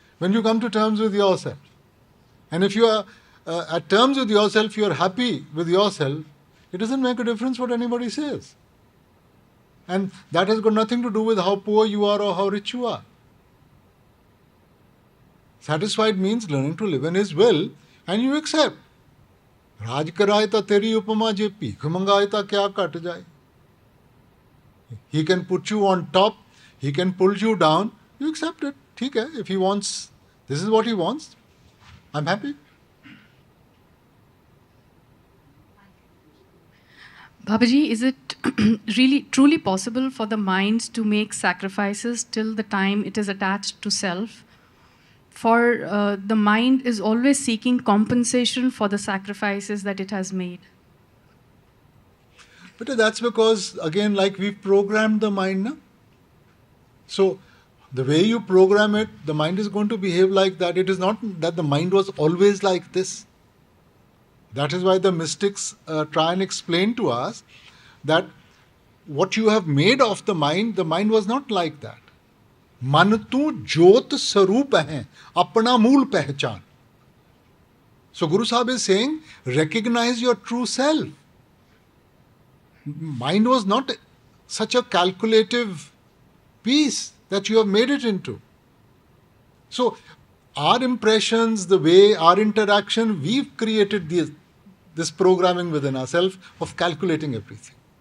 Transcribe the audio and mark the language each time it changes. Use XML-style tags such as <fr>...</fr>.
<en>when you come to terms with yourself. And if you are at terms with yourself, you are happy with yourself, it doesn't make a difference what anybody says. And that has got nothing to do with how poor you are or how rich you are. Satisfied means learning to live in His will, and you accept.</en> <pa>राज कराए ता तेरी उपमा जे भीख मंगाए ता क्या cut जाए.</pa> <en>He can put you on top, He can pull you down, you accept it.</en> <hi>ठीक है,</hi> <en>if He wants, this is what He wants, I'm happy. Babaji, is it really truly possible for the mind to make sacrifices till the time it is attached to self? For the mind is always seeking compensation for the sacrifices that it has made. But that's because, again, like we've programmed the mind, na? So, the way you program it, the mind is going to behave like that. It is not that the mind was always like this. That is why the mystics try and explain to us that what you have made of the mind was not like that.</en> <pa>मन तू ज्योत स्वरूप है, अपना मूल पहचान.</pa> <en>So Guru Sahib is saying, recognize your true self. Mind was not such a calculative piece that you have made it into. So our impressions, the way our interaction, we've created this programming within ourselves of calculating everything.</en>